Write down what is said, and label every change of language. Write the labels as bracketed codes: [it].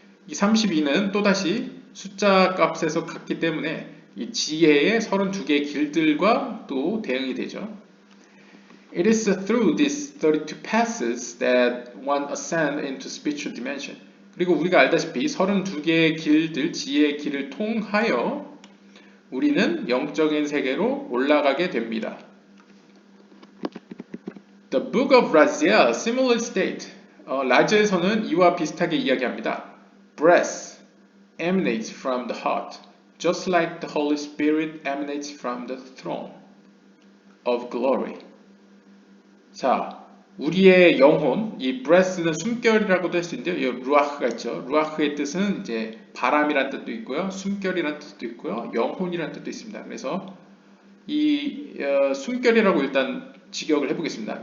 [ko] 이 32는 또다시 숫자 값에서 같기 때문에 이 지혜의 32개의 길들과 또 대응이 되죠. [en] It is through these 32 paths that one ascends into spiritual dimension. [ko] 그리고 우리가 알다시피 32개의 길들, 지혜의 길을 통하여 우리는 영적인 세계로 올라가게 됩니다. [en] The Book of Raziel similarly state, [ko] 라즈에서는 이와 비슷하게 이야기합니다. [en] Breath emanates from the heart, just like the Holy Spirit emanates from the throne of glory. [ko] 자, 우리의 영혼, 이 breath는 숨결이라고도 할 수 있는데요. 여기 루아흐가 있죠. 루아흐의 뜻은 이제 바람이라는 뜻도 있고요, 숨결이라는 뜻도 있고요, 영혼이라는 뜻도 있습니다. 그래서 이 숨결이라고 일단 직역을 해보겠습니다.